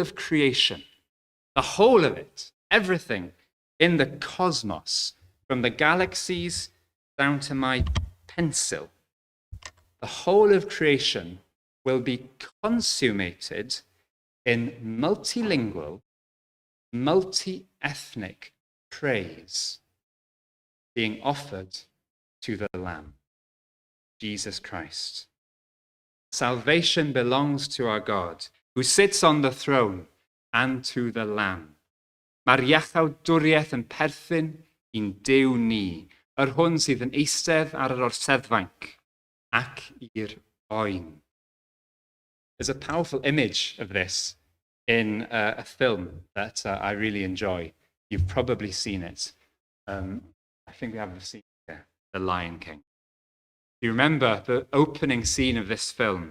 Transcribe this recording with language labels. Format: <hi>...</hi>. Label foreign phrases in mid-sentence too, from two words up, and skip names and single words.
<en>of creation, the whole of it, everything in the cosmos, from the galaxies down to my pencil, the whole of creation will be consummated in multilingual, multi-ethnic praise being offered to the Lamb, Jesus Christ. Salvation belongs to our God, who sits on the throne, and to the Lamb.</en> <cy>Mae'r iachawdwriaeth yn perthyn i'n Duw ni, yr hwn sydd yn eistedd ar yr orseddfainc, ac i'r oen.</cy> <en>There's a powerful image of this in a film that I really enjoy. You've probably seen it. I think we have a scene here, The Lion King. You remember the opening scene of this film?</en>